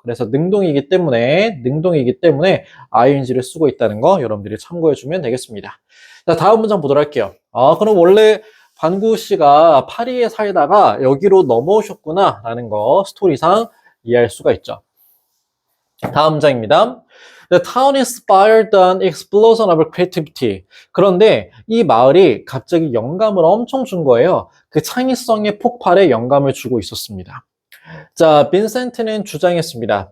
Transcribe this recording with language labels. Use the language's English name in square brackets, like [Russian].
[Korean] 그래서 능동이기 때문에 ing를 쓰고 있다는 거 여러분들이 참고해 주면 되겠습니다. 자, 다음 문장 보도록 할게요. 그럼 원래 반구 씨가 파리에 살다가 여기로 넘어오셨구나 라는 거 스토리상 이해할 수가 있죠. 다음 문장입니다. [English] The town inspired an explosion of creativity. [Korean] 그런데 이 마을이 갑자기 영감을 엄청 준 거예요. 그 창의성의 폭발에 영감을 주고 있었습니다. 자, 빈센트는 주장했습니다.